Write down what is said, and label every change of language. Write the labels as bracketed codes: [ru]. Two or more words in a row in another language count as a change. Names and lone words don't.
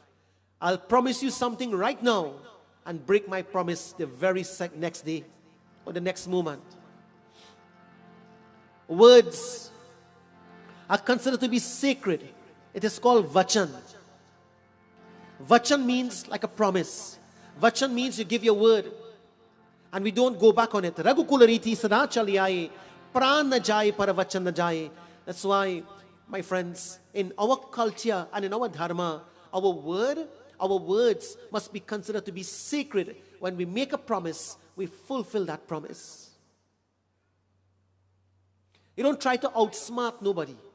[en] I'll promise you something right now and break my promise the very next day or the next moment. Words are considered to be sacred. It is called vachan. Vachan means like a promise. Vachan means you give your word and we don't go back on it. [awa] रघुकुलरीति सदा चलि आई, प्राण न जाइ पर वचन न जाई. [en] That's why, my friends, in our culture and in our dharma, our words must be considered to be sacred. When we make a promise, we fulfill that promise. You don't try to outsmart nobody.